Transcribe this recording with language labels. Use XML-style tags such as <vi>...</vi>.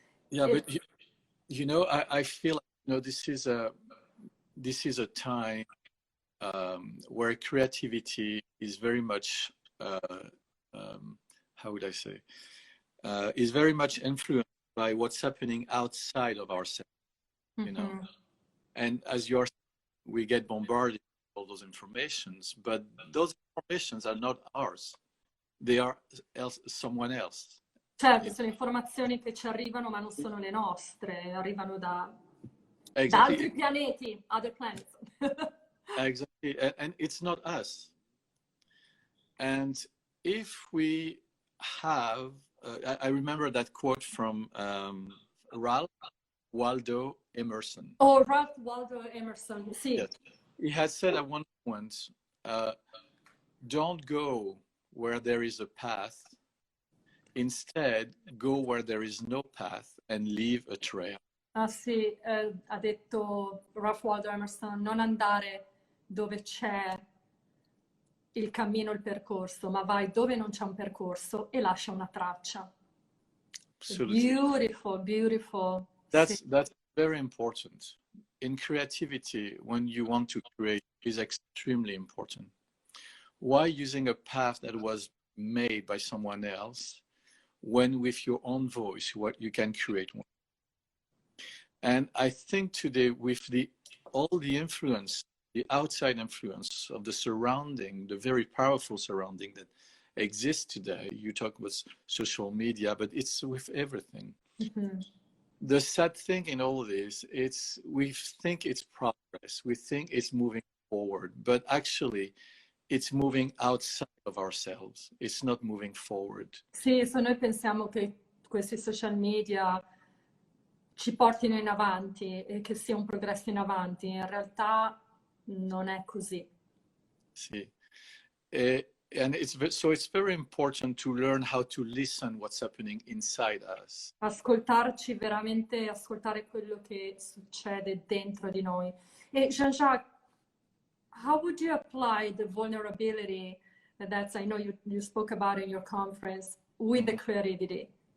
<en>Yeah, but you know, I feel like, you know, this is a time where creativity is very much how would I say, is very much influenced by what's happening outside of ourselves, you know. And as you're, we get bombarded with all those informations, but those informations are not ours. They are someone else.</en> <it>Certo, sono informazioni che ci arrivano, ma non sono le nostre, arrivano da</it> <en>Exactly.</en> <it>altri pianeti,</it> <en>other planets. Exactly, and it's not us. And if we have, I remember that quote from Ralph Waldo Emerson.</en> <it>Oh, Ralph Waldo Emerson, sì.</it> <en>Yes. He had said at one point, don't go where there is a path. Instead, go where there is no path and leave a trail.</en> <it>Ah sì, ha detto Ralph Waldo Emerson, non andare dove c'è il cammino, il percorso, ma vai dove non c'è un percorso e lascia una traccia.</it> <en>Absolutely. Beautiful, beautiful. That's very important. In creativity, when you want to create, is extremely important. Why using a path that was made by someone else when with your own voice, what you can create one? And I think today with all the influence, the outside influence of the surrounding, the very powerful surrounding that exists today, you talk about social media, but it's with everything. The sad thing in all this, we think it's progress, we think it's moving forward, but actually it's moving outside of ourselves. It's not moving forward.</en> <it>Sì, se noi pensiamo che questi social media ci portino in avanti e che sia un progresso in avanti, in realtà non è così. Sì.</it> <en>And it's very important to learn how to listen what's happening inside us.</en> <it>Ascoltarci veramente, ascoltare quello che succede dentro di noi.</it> <en>E Jean-Jacques, how would you apply the vulnerability that I know you spoke about in your conference with the creativity?</en>